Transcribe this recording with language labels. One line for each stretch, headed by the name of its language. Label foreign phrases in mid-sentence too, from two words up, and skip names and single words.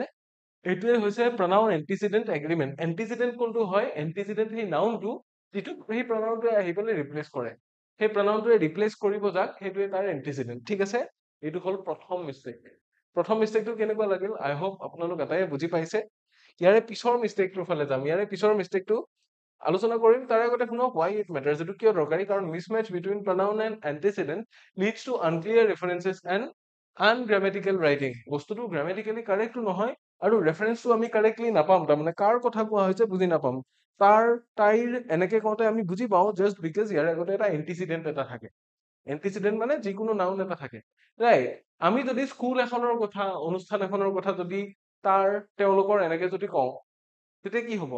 Assamese: এইটোৱে হৈছে
English: pronoun antecedent agreement.
Assamese: এণ্টিচিডেণ্ট কোনটো হয়, এণ্টিচিডেণ্ট সেই নাউনটো যিটো সেই প্ৰনাউনটোৱে আহি পেলাই ৰিপ্লেচ কৰে, সেই প্ৰনাউনটোৱে ৰিপ্লেচ কৰিব যাক, সেইটোৱে তাৰ এণ্টিচিডেণ্ট। ঠিক আছে, এইটো হ'ল প্ৰথম মিষ্টেক। প্ৰথম মিষ্টেকটো কেনেকুৱা লাগিল,
English: I hope
Assamese: আপোনালোক এটাই বুজি পাইছে। ইয়াৰে পিছৰ মিষ্টেকটোৰ ফালে যাম। ইয়াৰে পিছৰ মিষ্টেকটো আলোচনা কৰিম, তাৰ আগতে শুনক
English: why it matters।
Assamese: এইটো কিয় দৰকাৰী, কাৰণ
English: mismatch between pronoun and antecedent leads to unclear references and ungrammatical writing।
Assamese: বস্তুটো
English: grammatically correctটো
Assamese: নহয়, আৰু ৰেফাৰেন্সটো আমি কাৰেক্টলি নাপাম, তাৰমানে কাৰ কথা কোৱা হৈছে বুজি নাপাম। তাইৰ এনেকে কওঁতে আমি বুজি পাওঁ
English: just because
Assamese: ইয়াৰ আগতে এটা এন্টিচিডেন্ট এটা থাকে। এন্টিচিডেন্ট মানে যিকোনো নাউন এটা থাকে, ৰাইট? আমি যদি স্কুল এখনৰ কথা, অনুষ্ঠান এখনৰ কথা যদি তেওঁলোকৰ এনেকে যদি কওঁ, তেতিয়া কি হ'ব?